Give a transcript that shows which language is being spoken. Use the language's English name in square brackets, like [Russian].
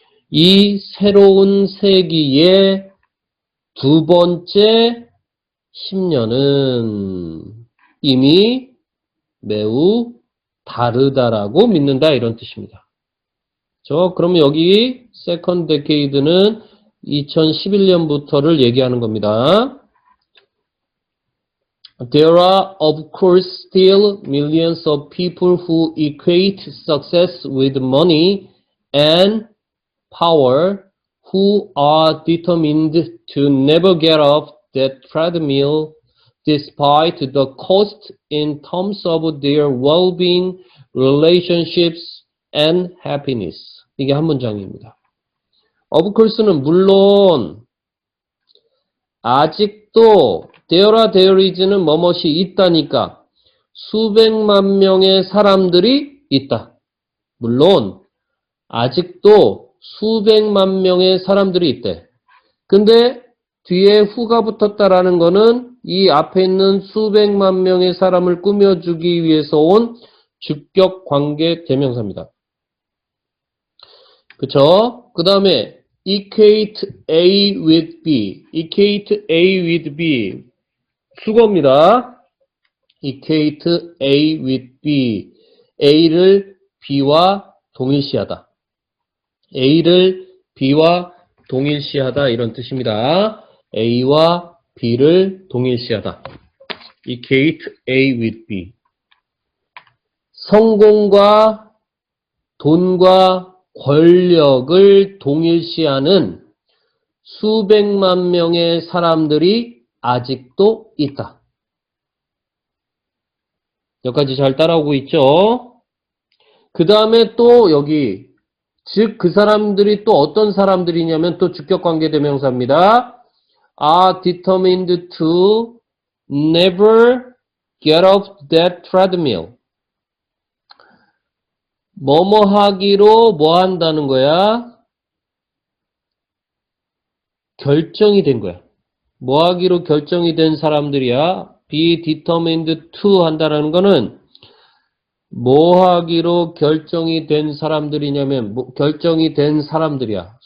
[Korean] 이 새로운 세기의 두 번째 10년은 이미 매우 다르다라고 믿는다 이런 뜻입니다. 그러면 여기 second decade는 2011년부터를 얘기하는 겁니다. [English] There are of course still millions of people who equate success with money and power, who are determined to never get off that treadmill despite the cost in terms of their well-being, relationships, and happiness. [Korean] 이게 한 문장입니다. Of course 는 물론 아직도 there is 는 뭐뭇이 있다니까 수백만 명의 사람들이 있다. 물론 아직도 수백만 명의 사람들이 있대. 근데 뒤에 who가 붙었다라는 거는 이 앞에 있는 수백만 명의 사람을 꾸며주기 위해서 온 주격 관계 대명사입니다. 그쵸? [English] 그 다음에 equate A with B. equate A with B. 수거입니다. equate A with B. A를 B와 동일시하다. [Korean] A를 B와 동일시하다 이런 뜻입니다. A와 B를 동일시하다. equate A with B. 성공과 돈과 권력을 동일시하는 수백만 명의 사람들이 아직도 있다. 여기까지 잘 따라오고 있죠? 그 다음에 또 여기 즉 그 사람들이 또 어떤 사람들이냐면 또 주격관계대명사입니다. [English] are determined to never get off that treadmill. [Korean] 뭐뭐 하기로 뭐 한다는 거야? 결정이 된 거야. 뭐 하기로 결정이 된 사람들이야? be determined to 한다는 거는 뭐 하기로 결정이 된 사람들이냐면 결정이 된 사람들이야.